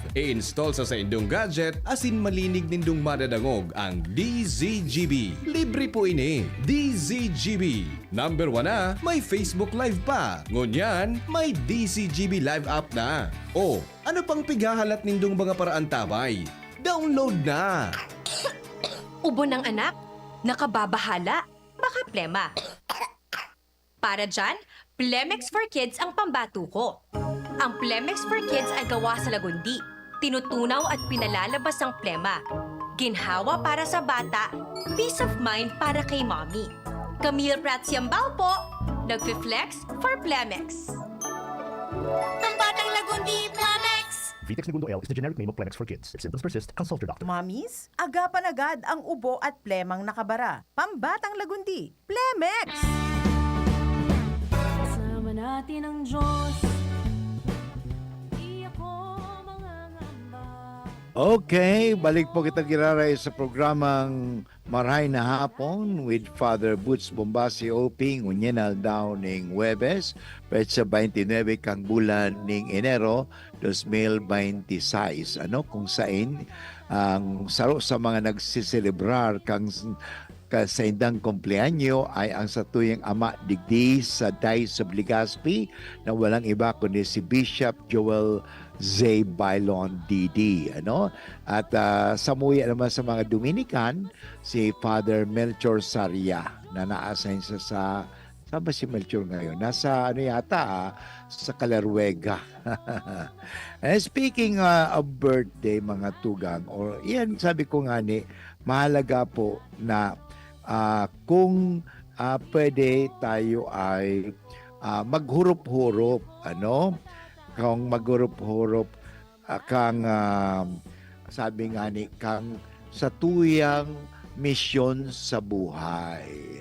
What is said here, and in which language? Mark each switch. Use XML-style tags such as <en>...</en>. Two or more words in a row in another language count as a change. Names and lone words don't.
<bik>I-install sa saindong gadget asin malinig nindong madadangog ang DZGB. Libre po ini. DZGB. Number 1 na, may Facebook Live pa. Ngunyan, may DZGB Live app na. O, ano pang pigahalat nindong mga paraantabay? Download na!</bik> <tl>Ubo ng anak? Nakababahala? Baka plema. Para dyan, Plemex for Kids ang pambato ko. Ang Plemex for Kids ay gawa sa lagundi. Tinutunaw at pinalalabas ang plema. Ginhawa para sa bata,</tl> <en>peace of mind</en> <tl>para kay mommy. Camille Prats Yambao po, nagfi-flex for Plemex. Pambatang lagundi, Plemex!</tl> <en>Vitex Segundo L is the generic name of Plemex for kids. If symptoms persist, consult your doctor.</en> <tl>Mommies, agapan agad ang ubo at plemang nakabara. Pambatang lagundi, Plemex! Kasama natin ang Diyos. Di ako mangangamba.</tl> <bik>Okay, balik po kita giraray sa programang Marhay na Hapon with Father Boots Bombasi Oping unyenal daw ning Huwebes petsa 29 kang bulan ning Enero 2026 kung sain ang saro sa mga nagsiselebrar kang sa indang kumpleanyo ay ang satuyang ama digdi sa Diocese of Legazpi na walang iba kundi si Bishop Joel Z. Bailon D.D. At sa muya naman sa mga Dominican,</bik> <tl>si Father Melchor Saria na na-assign sa saan ba si Melchor ngayon? Nasa sa Calaruega.</tl> <en>And speaking of birthday</en> <tl>mga tugang, or yan sabi ko nga mahalaga po na kung pwede tayo ay maghurup-hurup, kung maghurup-hurup kang sabi nga kang sa tuyang misyon sa buhay.</tl>